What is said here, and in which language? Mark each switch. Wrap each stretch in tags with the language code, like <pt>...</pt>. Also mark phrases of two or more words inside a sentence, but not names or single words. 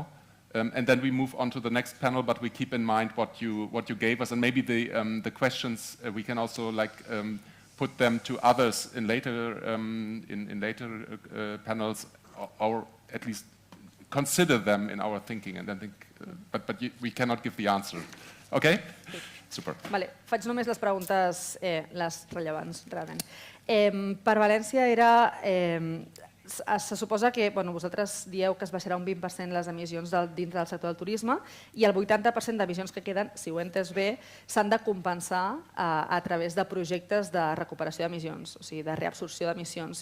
<en>And then we move on to the next panel, but we keep in mind what you gave us, and maybe the questions we can also put them to others in later panels, or at least consider them in our thinking, and then think. But we cannot give the answer. Okay? Super.</en> <ca>Vale, faig només les preguntes, les rellevants, realment. Per València se suposa que vosaltres dieu que es baixarà un 20% les emissions dins del sector del turisme i el 80% d'emissions que queden, si ho he entès bé, s'han de compensar a través de projectes de recuperació d'emissions, o sigui, de reabsorció d'emissions.</ca>